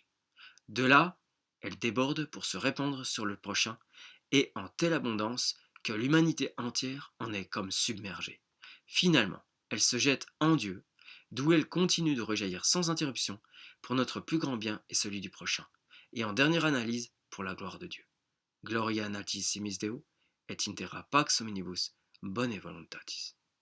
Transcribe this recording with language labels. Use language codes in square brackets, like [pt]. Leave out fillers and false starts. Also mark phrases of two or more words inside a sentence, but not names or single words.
[fr] De là, elle déborde pour se répandre sur le prochain, et en telle abondance que l'humanité entière en est comme submergée. Finalement, elle se jette en Dieu, d'où elle continue de rejaillir sans interruption pour notre plus grand bien et celui du prochain, et en dernière analyse pour la gloire de Dieu. [la] Gloria in altissimis Deo, et in terra pax omnibus bone voluntatis.